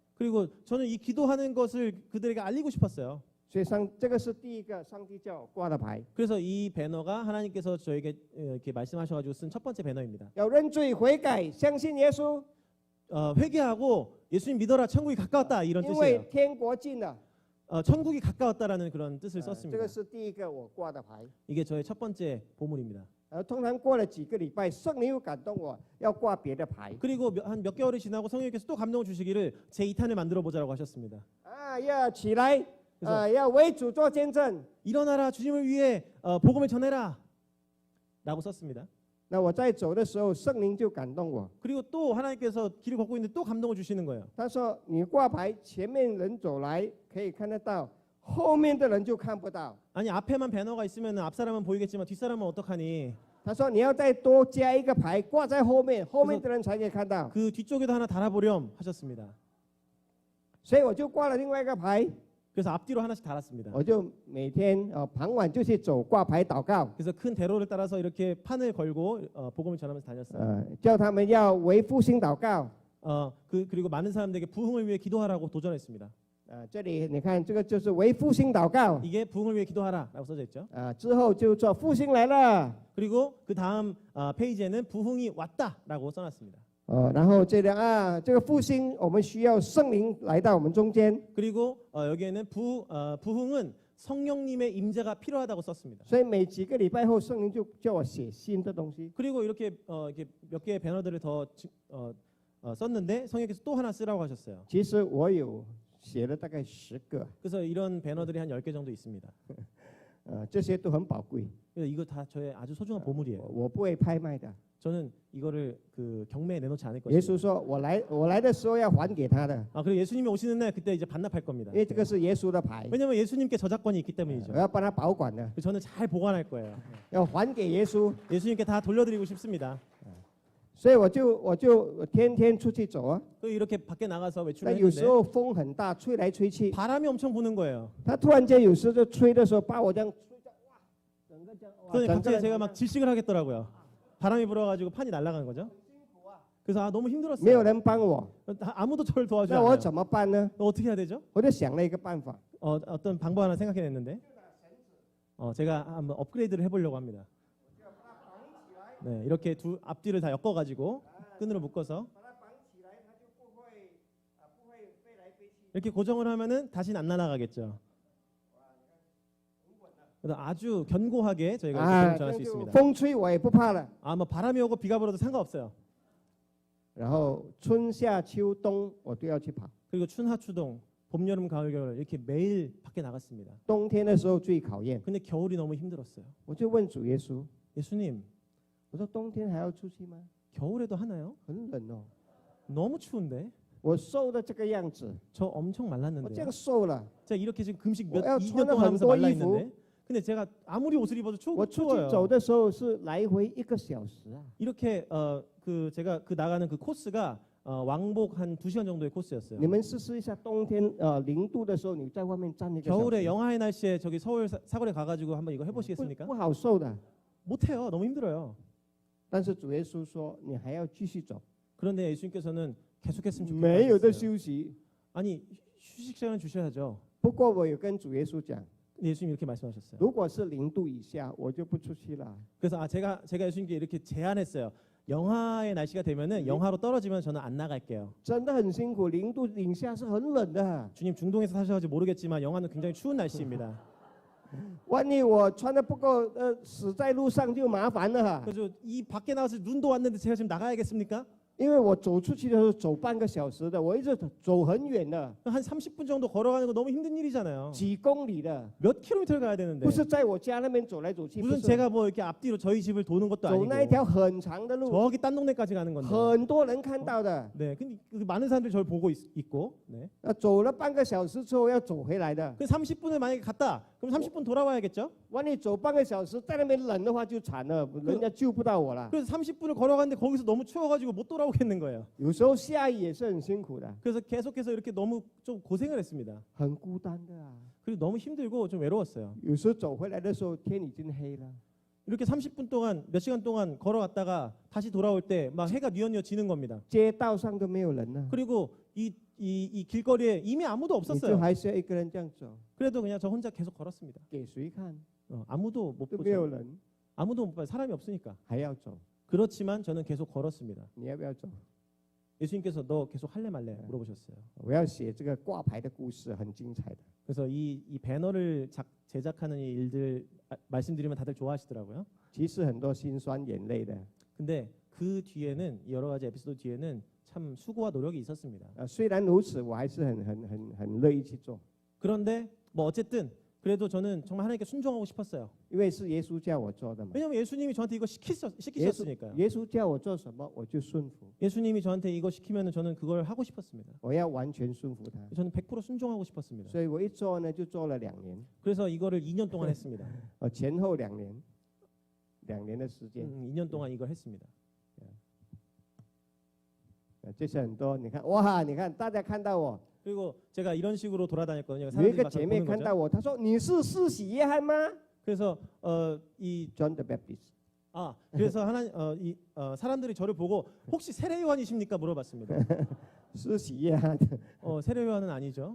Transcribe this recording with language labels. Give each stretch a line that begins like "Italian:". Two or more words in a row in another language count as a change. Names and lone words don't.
Korean: 그리고 저는 이 기도하는 것을 그들에게 알리고 싶었어요.
Chinese: 所以这个是第一个上帝叫我挂的牌，
Korean: 그래서 이 배너가 하나님께서 저에게 이렇게 말씀하셔가지고 쓴 첫 번째 배너입니다.
Chinese: 要认罪悔改，相信耶稣，
Korean: 회개하고 예수님 믿어라 천국이 가까웠다 이런
Chinese: 因为
Korean: 뜻이에요.
Chinese: 天国近了。
Korean: 천국이 가까웠다라는 그런 뜻을
Chinese: 这
Korean: 썼습니다.
Chinese: 个是第一个我挂的牌。
Korean: 이게 저의 첫 번째 보물입니다.
Chinese: 通常过了几个礼拜，圣灵又感动我要挂别的牌。
Korean: 그리고 한 몇 개월이 지나고 성령님께서 또 감동을 주시기를 제 2탄을 만들어 보자라고 하셨습니다.
Chinese: 要起来，要为主做见证。
Korean: 일어나라 주님을 위해 복음을 전해라 라고 썼습니다.
Chinese: 那我在走的时候，圣灵就感动我。
Korean: 그리고 또 하나님께서 길을 걷고 있는데 또 감동을 주시는 거예요.
Chinese: 他说：“你挂牌，前面人走来可以看得到，后面的人就看不到。
Korean: 아니 앞에만 배너가 있으면 앞 사람은 보이겠지만 뒷 사람은 어떡하니?
Chinese: 他说你要再多加一个牌挂在后面，后面的人才可以看到。
Korean: 그 뒤쪽에도 하나 달아보렴 하셨습니다.
Chinese: 所以我就挂了另外一个牌，
Korean: 그래서 앞뒤로 하나씩 달았습니다.
Chinese: 我就每天傍晚就去走挂牌祷告，
Korean: 그래서 큰 대로를 따라서 이렇게 판을 걸고 복음을 전하면서 다녔어요.
Chinese: 叫他们要为复兴祷告。
Korean: 그리고 많은 사람들에게 부흥을 위해 기도하라고 도전했습니다.
Chinese: 这里你看，这个就是为复兴祷告。
Korean: 이게 부흥을 위해 기도하라라고 써져 있죠.
Chinese: 之后就做复兴来了。
Korean: 그리고 그 다음 페이지에는 부흥이 왔다라고 써놨습니다.
Chinese: 然后这里这个复兴我们需要圣灵来到我们中间，
Korean: 그리고 여기에는 부흥은 성령님의 임재가 필요하다고 썼습니다.
Chinese: 所以每几个礼拜后，圣灵就叫我写新的东西。
Korean: 그리고 이렇게 몇 개의 배너들을 더 썼는데 성령께서 또 하나 쓰라고 하셨어요.
Chinese: 其实我有写了大概10个，
Korean: 그래서 이런 배너들이 한 10개 정도 있습니다.
Chinese: 这些都很宝贵，
Korean: 그래서 이거 다 저의 아주 소중한 보물이에요.
Chinese: 我不会拍卖的。
Korean: 저는 이거를 그 경매에 내놓지 않을
Chinese: 耶
Korean: 것입니다.
Chinese: 稣说，我来的时候要还给他的，
Korean: 그리고 예수님이 오시는 날 그때 이제 반납할 겁니다.
Chinese: 因为这个是耶稣的牌，
Korean: 왜냐면 예수님께 저작권이 있기 때문이죠.
Chinese: 我要帮他保管的，
Korean: 저는 잘 보관할 거예요.
Chinese: 要还给耶稣。
Korean: 예수님께 다 돌려드리고 싶습니다.
Chinese: 所以我就天天出去走啊。
Korean: 또 이렇게 밖에 나가서
Chinese: 但
Korean: 외출을
Chinese: 有时
Korean: 했는데
Chinese: 候风很大，吹来吹去，
Korean: 바람이 엄청 부는 거예요.
Chinese: 他突然间有时就吹的时候，把我这样吹到哇，整个这样哇，
Korean: 그래서
Chinese: 整个
Korean: 갑자기
Chinese: 人
Korean: 제가 막 질식을 하겠더라고요. 바람이 불어가지고 판이 날아가는 거죠. 그래서 너무
Chinese: 没有
Korean: 힘들었어요.
Chinese: 人帮我，
Korean: 아무도 저를 도와주지
Chinese: 那我
Korean: 않아요.
Chinese: 怎么办呢？
Korean: 어떻게 해야 되죠?
Chinese: 我就想了一个办法，
Korean: 어떤 방법 하나 생각해냈는데 제가 한번 업그레이드를 해보려고 합니다. 네, 이렇게 두 앞뒤를 다 엮어가지고 끈으로 묶어서
Chinese: 把它绑起来，它就不会飞来飞去。
Korean: 이렇게 고정을 하면은 다시는 안 날아가겠죠. 그래서 아주 견고하게 저희가 이렇게 전할 수
Chinese: 就
Korean: 있습니다.
Chinese: 风吹我也不怕了。
Korean: 뭐 바람이 오고 비가 불어도 상관없어요.
Chinese: 然后春夏秋冬我都要去跑，
Korean: 그리고 춘하 추동, 봄 여름 가을 겨울 이렇게 매일 밖에 나갔습니다.
Chinese: 冬天的时候最考验。
Korean: 근데 겨울이 너무 힘들었어요.
Chinese: 我就问主耶稣，
Korean: 예수님,
Chinese: 我说冬天还要出去吗？
Korean: 겨울에도 하나요?
Chinese: 很冷哦，
Korean: 너무 추운데
Chinese: 我瘦的这个样子，
Korean: 저 엄청
Chinese: 我这
Korean: 말랐는데
Chinese: 样瘦了，
Korean: 제가 이렇게 지금 금식 어, 야, 2년 동안 저는 하면서 한도 말라 이후. 있는데 근데 제가 아무리 옷을 입어도
Chinese: 我出去
Korean: 추워요.
Chinese: 走的时候是来回1个小时啊。
Korean: 이렇게 제가 나가는 그 코스가 왕복 한 2시간 정도의 코스였어요.
Chinese: 你们试试一下，冬天0度的时候，你在外面站1个小时，
Korean: 겨울에 영하의 날씨에 저기 서울 사거리 가가지고 한번 이거
Chinese: 不
Korean: 해보시겠습니까?
Chinese: 不好受的。
Korean: 못해요. 너무 힘들어요.
Chinese: 但是主耶稣说，你还要继续走，
Korean: 그런데 예수님께서는 계속했으면
Chinese: 没有的
Korean: 좋겠다.
Chinese: 休息。
Korean: 아니 휴식 시간을 주셔야죠.
Chinese: 不过我有跟主耶稣讲，
Korean: 근데 예수님 이렇게 말씀하셨어요.
Chinese: 如果是0度以下，我就不出去了。
Korean: 그래서 제가 예수님께 이렇게 제안했어요. 영하의 날씨가 되면은 영하로 떨어지면 저는 안 나갈게요.
Chinese: 真的很辛苦，0度以下是很冷的。
Korean: 주님 중동에서 사셔가지고 모르겠지만 영하는 굉장히 추운 날씨입니다.
Chinese: 万一我穿的不够，死在路上就麻烦了哈。
Korean: 그래서 이 밖에 나가서 눈도 왔는데 제가 지금 나가야겠습니까?
Chinese: 因为我走出去的时候走半个小时的，我一直走很远的，
Korean: 한 30분 정도 걸어가는 거 너무 힘든 일이잖아요.
Chinese: 几公里的，
Korean: 몇 킬로미터를 가야 되는데
Chinese: 不是在我家那边走来走去，不
Korean: 무슨
Chinese: 是
Korean: 제가 뭐 이렇게 앞뒤로 저희 집을 도는 것도
Chinese: 走那一
Korean: 아니고
Chinese: 条很长的路，
Korean: 저기 딴 동네까지 가는 건데.
Chinese: 很多人看到的。
Korean: 네, 근데 그 많은 사람들이 저를 보고 있고. 네.
Chinese: 走了半个小时之后要走回来的，
Korean: 그 30분을 만약에 갔다, 그럼 30분 돌아와야겠죠?
Chinese: 万一走半个小时在那边冷的话就惨了，人家救不到我了。
Korean: 그래서 30분을 걸어갔는데 거기서 너무 추워가지고 못 돌아오겠는 거예요.
Chinese: 有时候下雨也是很辛苦的，
Korean: 그래서 계속해서 이렇게 너무 좀 고생을 했습니다.
Chinese: 很孤单的啊。
Korean: 그리고 너무 힘들고 좀 외로웠어요.
Chinese: 有时候走回来的时候天已经黑了，
Korean: 이렇게 30분 동안 몇 시간 동안 걸어갔다가 다시 돌아올 때 막 해가 뉘엿뉘엿 지는 겁니다.
Chinese: 街道上都没有人了，
Korean: 그리고 이 길거리에 이미 아무도
Chinese: 你就
Korean: 없었어요.
Chinese: 还是要一个人这样走，
Korean: 그래도 그냥 저 혼자 계속 걸었습니다.
Chinese: 给谁看？
Korean: 아무도 못
Chinese: 都没有
Korean: 보죠.
Chinese: 人，
Korean: 아무도 못 봐요. 사람이 없으니까.
Chinese: 还要走，
Korean: 그렇지만 저는 계속 걸었습니다.
Chinese: 你要不要走？
Korean: 예수님께서 너 계속 할래 말래 물어보셨어요.
Chinese: 我要写这个挂牌的故事，很精彩的。
Korean: 그래서 이 배너를 제작하는 이 일들 말씀드리면 다들 좋아하시더라고요.
Chinese: 其实很多辛酸眼泪的，
Korean: 근데 그 뒤에는 여러 가지 에피소드 뒤에는 참 수고와 노력이 있었습니다.
Chinese: 虽然如此，我还是很乐意去做，
Korean: 그런데 뭐 어쨌든 그래도 저는 정말 하나님께 순종하고 싶었어요.
Chinese: 因为是耶稣叫我做的嘛。
Korean: 왜냐면 예수님이 저한테 이거 시키셨으니까요.
Chinese: 耶稣叫我做什么，我就顺服，
Korean: 예수님이 저한테 이거 시키면 저는 그걸 하고 싶었습니다.
Chinese: 我要完全顺服他。
Korean: 저는 100% 순종하고 싶었습니다.
Chinese: 所以我一做呢，就做了2年，
Korean: 그래서 이거를 2년 동안 했습니다.
Chinese: 前后2年， 2年的时间。
Korean: 2년 동안 이걸 했습니다.
Chinese: 这是很多，你看，哇，你看大家看到我，
Korean: 그리고 제가 이런 식으로 돌아다녔거든요.
Chinese: 有一
Korean: 사람들이
Chinese: 个
Korean: 막
Chinese: 姐
Korean: 저를
Chinese: 妹
Korean: 보는
Chinese: 看到
Korean: 거죠.
Chinese: 我，她说你是施洗约翰吗
Korean: 그래서 이 ？John the Baptist。 그래서 사람들이 저를 보고 혹시 세례 요한이십니까 물어봤습니다.
Chinese: 施洗约翰，
Korean: 세례 요한은 아니죠.